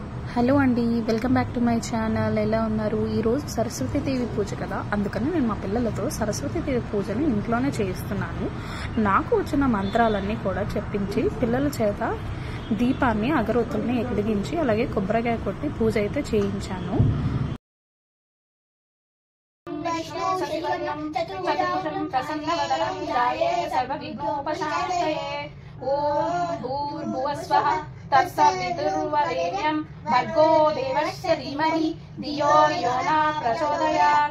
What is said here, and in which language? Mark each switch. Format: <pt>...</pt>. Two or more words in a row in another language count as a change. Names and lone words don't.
<te>హలో అండి,</te> <en>welcome back to my channel.</en> <te>ఎలా ఉన్నారు? ఈరోజు సరస్వతీదేవి పూజ కదా, అందుకని నేను మా పిల్లలతో సరస్వతీదేవి పూజని ఇంట్లోనే చేయిస్తున్నాను. నాకు వచ్చిన మంత్రాలన్నీ కూడా చెప్పించి పిల్లల చేత దీపాన్ని అగరొత్తుల్ని ఎగిలిగించి అలాగే కొబ్బరికాయ కొట్టి పూజ అయితే చేయించాను.</te> <sa>तत्सवितुर्वरेण्यं भर्गो देवस्य धीमहि धियो यो न प्रचोदयात्।</sa>